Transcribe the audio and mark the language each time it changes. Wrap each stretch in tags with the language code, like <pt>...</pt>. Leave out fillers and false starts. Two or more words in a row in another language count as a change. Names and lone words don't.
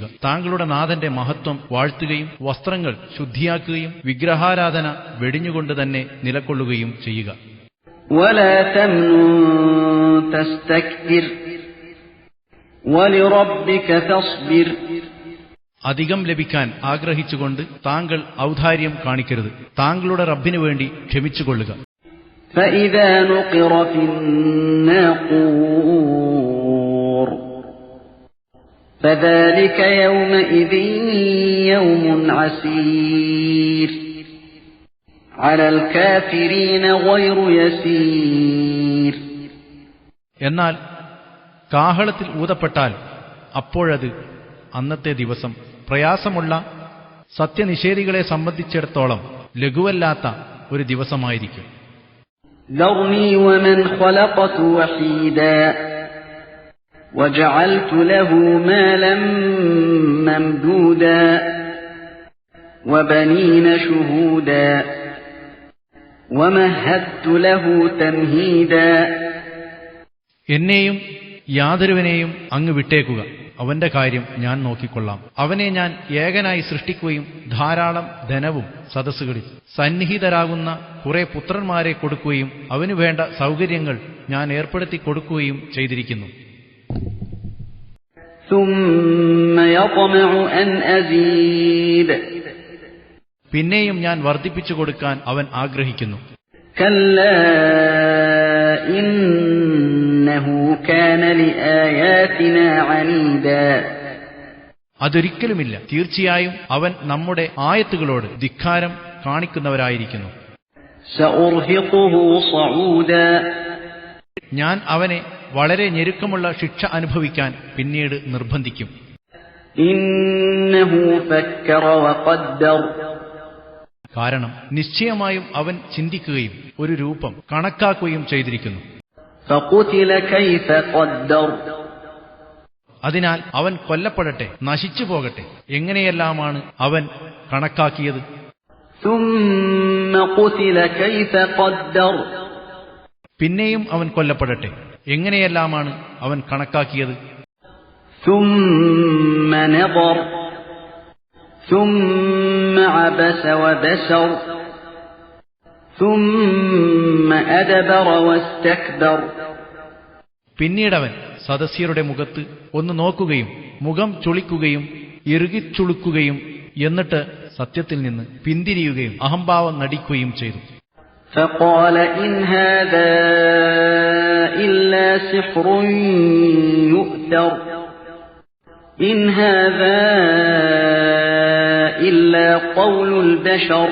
<ml>താങ്കളുടെ നാഥന്റെ മഹത്വം വാഴ്ത്തുകയും വസ്ത്രങ്ങൾ ശുദ്ധിയാക്കുകയും വിഗ്രഹാരാധന വെടിഞ്ഞുകൊണ്ട് തന്നെ നിലകൊള്ളുകയും ചെയ്യുക.</ml> <ar>ولا تمنن تستكثر ولربك فاصبر.</ar> <ml>അധികം ലഭിക്കാൻ ആഗ്രഹിച്ചുകൊണ്ട് താങ്കൾ ഔദാര്യം കാണിക്കരുത്. താങ്കളുടെ റബ്ബിനു വേണ്ടി ക്ഷമിച്ചുകൊള്ളുക.</ml> <ar>فإذا نقر في الناقور فذلك يومئذ يوم عسير على الكافرين غير يسير.</ar> <ml>എന്നാൽ കാഹളത്തിൽ ഊതപ്പെട്ടാൽ അപ്പോഴത് അന്നത്തെ ദിവസം പ്രയാസമുള്ള സത്യനിഷേധികളെ സംബന്ധിച്ചിടത്തോളം ലഘുവല്ലാത്ത ഒരു ദിവസമായിരിക്കും.</ml> <ar>ذرني ومن خلقت وحيدا وجعلت له مالا ممدودا وبنين شهودا ومهدت له تمهيدا.</ar> <ml>എന്നെയും യാതൊരുവനെയും അങ്ങ് വിട്ടേക്കുക, അവന്റെ കാര്യം ഞാൻ നോക്കിക്കൊള്ളാം. അവനെ ഞാൻ ഏകനായി സൃഷ്ടിക്കുകയും ധാരാളം ധനവും സദസ്സുകളിൽ സന്നിഹിതരാകുന്ന കുറെ പുത്രന്മാരെ കൊടുക്കുകയും അവനു വേണ്ട സൗകര്യങ്ങൾ ഞാൻ ഏർപ്പെടുത്തി കൊടുക്കുകയും ചെയ്തിരിക്കുന്നു.</ml> <ar>ثم يطمع أن أزيد.</ar> <ml>പിന്നെയും ഞാൻ വർദ്ധിപ്പിച്ചു കൊടുക്കാൻ അവൻ ആഗ്രഹിക്കുന്നു.</ml> <ar>كلا إنه كان لآياتنا عنيدا.</ar> <ml>അതൊരിക്കലുമില്ല, തീർച്ചയായും അവൻ നമ്മുടെ ആയത്തുകളോട് ധിക്കാരം കാണിക്കുന്നവരായിരിക്കുന്നു.</ml> <ar>سأرهقه صعودا.</ar> <ml>ഞാൻ അവനെ വളരെ ഞെരുക്കമുള്ള ശിക്ഷ അനുഭവിക്കാൻ പിന്നീട് നിർബന്ധിക്കും.</ml> <ar>إنه فكر وقدر.</ar> <ml>കാരണം നിശ്ചയമായും അവൻ ചിന്തിക്കുകയും ഒരു രൂപം കണക്കാക്കുകയും ചെയ്തിരിക്കുന്നു.</ml> <ar>فقتل كيف قدر.</ar> <ml>അതിനാൽ അവൻ കൊല്ലപ്പെടട്ടെ, നശിച്ചു പോകട്ടെ. എങ്ങനെയെല്ലാമാണ് അവൻ കണക്കാക്കിയത്.</ml> <ar>ثم قتل كيف قدر.</ar> <ml>പിന്നെയും അവൻ കൊല്ലപ്പെടട്ടെ. എങ്ങനെയെല്ലാമാണ് അവൻ കണക്കാക്കിയത്.</ml> <ar>ثم نظر ثم عبس وبسر ثم أدبر واستكبر.</ar> <ml>പിന്നീടവൻ സദസ്യരുടെ മുഖത്ത് ഒന്ന് നോക്കുകയും മുഖം ചുളിക്കുകയും ഇറുകിച്ചുളുക്കുകയും എന്നിട്ട് സത്യത്തിൽ നിന്ന് പിന്തിരിയുകയും അഹംഭാവം നടിക്കുകയും ചെയ്തു.</ml> <ar>فقال إن هذا إلا سحر يؤثر إن هذا إلا قول البشر.</ar>